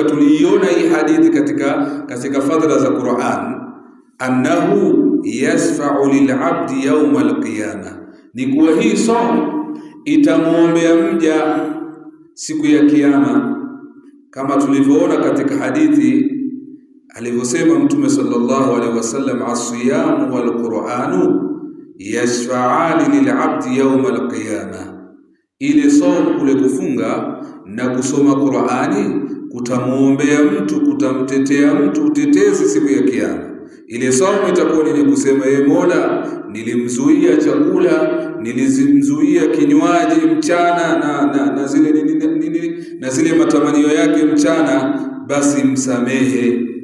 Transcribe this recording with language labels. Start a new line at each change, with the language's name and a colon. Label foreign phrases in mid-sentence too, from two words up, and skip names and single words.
Swahili: Tuliiona hii hadithi katika fadhila za Qur'an,
Arabic: أنه يشفع للعبد يوم القيامة,
Swahili: ni kuwa hii somo itamuombea mja siku ya kiyama, kama tulivyoona katika hadithi alivyosema Mtume
Arabic: صلى الله عليه وسلم: الصيام والقرآن يشفعان للعبد يوم القيامة.
Swahili: Ile somo kule kufunga na kusoma Qur'ani kutamuombea mtu, kutamtetea mtu utetezi siku ya kiyama. Ile somo itakuwa ni kusema: ye Mola, nilimzuia chakula, nilimzuia kinywaji mchana na zile matamanio yake mchana, basi msamehe.